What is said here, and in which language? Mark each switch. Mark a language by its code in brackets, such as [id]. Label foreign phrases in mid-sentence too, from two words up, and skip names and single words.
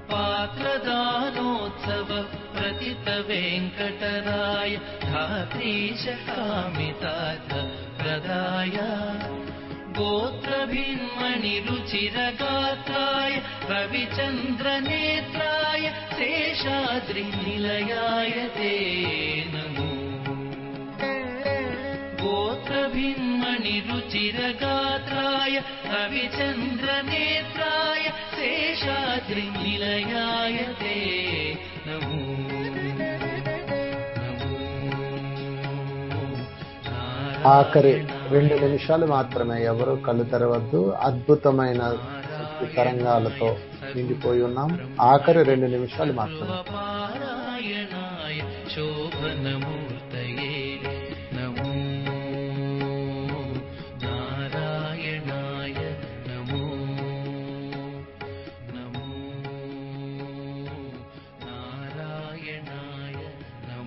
[sa] పాత్రదానోత్సవ ప్రతి प्रथितवेङ्कटराय धात्रीश कामितार्थ प्रदाय गोत्रभिन्मणिरुचिरगात्राय रविचन्द्रनेत्राय शेषाद्रिनिलयाय ते नमो गोत्रभिन्मणिरुचिरगात्राय रविचन्द्रनेत्राय शेषाद्रिनिलयाय ते नमो [te] ఆఖరి 2 నిమిషాలు మాత్రమే. ఎవరు కళ్ళు తెరవద్దు. అద్భుతమైన శక్తి తరంగాలతో నిండిపోయి ఉన్నాం. ఆఖరి 2 నిమిషాలు మాత్రమే. [sa] పారాయణాయ శోభనమూర్తయే నమో నారాయణాయ నమో నమో నారాయణాయ నమో